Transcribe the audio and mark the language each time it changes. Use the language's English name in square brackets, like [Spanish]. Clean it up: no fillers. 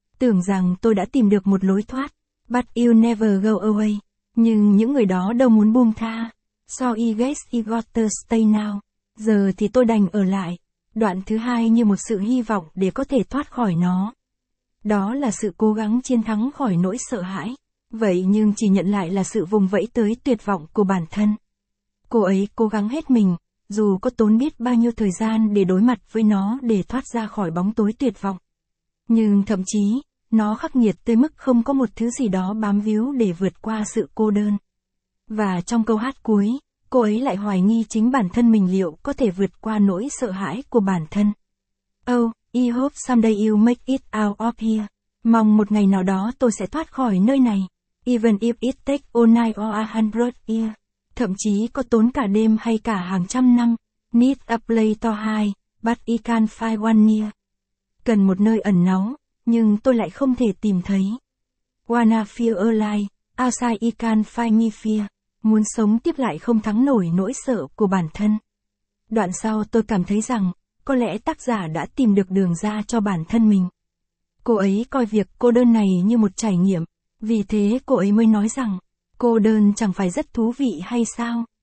[Vietnamese] Tưởng rằng tôi đã tìm được một lối thoát, [English] but you never go away. [Vietnamese] Nhưng những người đó đâu muốn buông tha. [English] So I guess I got to stay now. [Vietnamese] Giờ thì tôi đành ở lại. Đoạn thứ hai như một sự hy vọng để có thể thoát khỏi nó. Đó là sự cố gắng chiến thắng khỏi nỗi sợ hãi. Vậy nhưng chỉ nhận lại là sự vùng vẫy tới tuyệt vọng của bản thân. Cô ấy cố gắng hết mình, dù có tốn biết bao nhiêu thời gian để đối mặt với nó để thoát ra khỏi bóng tối tuyệt vọng. Nhưng thậm chí, nó khắc nghiệt tới mức không có một thứ gì đó bám víu để vượt qua sự cô đơn. Và trong câu hát cuối, cô ấy lại hoài nghi chính bản thân mình liệu có thể vượt qua nỗi sợ hãi của bản thân. [English] Oh, I hope someday you make it out of here. [Vietnamese] Mong một ngày nào đó tôi sẽ thoát khỏi nơi này. [English] Even if it takes all night or 100 years. [Vietnamese] Thậm chí có tốn cả đêm hay cả hàng trăm năm. [English] Need a place to hide, but I can't find one near. [Vietnamese] Cần một nơi ẩn náu, nhưng tôi lại không thể tìm thấy. [English] Wanna feel alive, outside I can't find me fear. [Vietnamese] Muốn sống tiếp lại không thắng nổi nỗi sợ của bản thân. Đoạn sau tôi cảm thấy rằng, có lẽ tác giả đã tìm được đường ra cho bản thân mình. Cô ấy coi việc cô đơn này như một trải nghiệm. Vì thế cô ấy mới nói rằng, cô đơn chẳng phải rất thú vị hay sao?